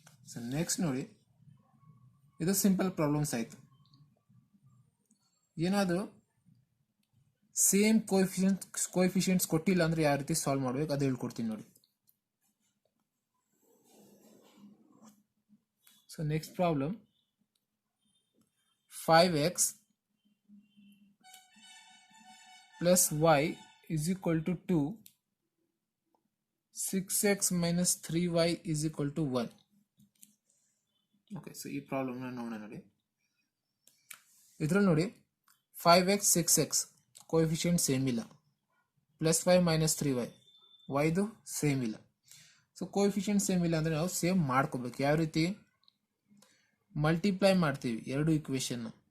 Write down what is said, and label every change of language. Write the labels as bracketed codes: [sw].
[kn] So next ನೋಡಿ, ಇದು simple problems ಆಯಿತು. ಏನಾದರೂ ಸೇಮ್ ಕೋಎಫಿಷಿಯಂಟ್ಸ್ ಕೊಟ್ಟಿಲ್ಲ ಅಂದರೆ ಯಾವ ರೀತಿ ಸಾಲ್ವ್ ಮಾಡಬೇಕು ಅದು ಹೇಳ್ಕೊಡ್ತೀನಿ ನೋಡಿ. [en] So next problem, 5x + y = 2, 6x - 3y = 1. [kn] Okay, so ಈ ಪ್ರಾಬ್ಲಮ್ನ ನೋಡೋಣ ನೋಡಿ. ಇದರಲ್ಲಿ ನೋಡಿ 5x 6x ಕೋಎಫಿಷಿಯಂಟ್ ಸೇಮ್ ಇಲ್ಲ, +5 - 3y yದು ಸೇಮ್ ಇಲ್ಲ. ಸೊ ಕೋಎಫಿಷಿಯಂಟ್ ಸೇಮ್ ಇಲ್ಲ ಅಂದರೆ ನಾವು ಸೇಮ್ ಮಾಡ್ಕೋಬೇಕು. ಯಾವ ರೀತಿ ಮಲ್ಟಿಪ್ಲೈ ಮಾಡ್ತೀವಿ ಎರಡು ಇಕ್ವೇಷನ್ನ.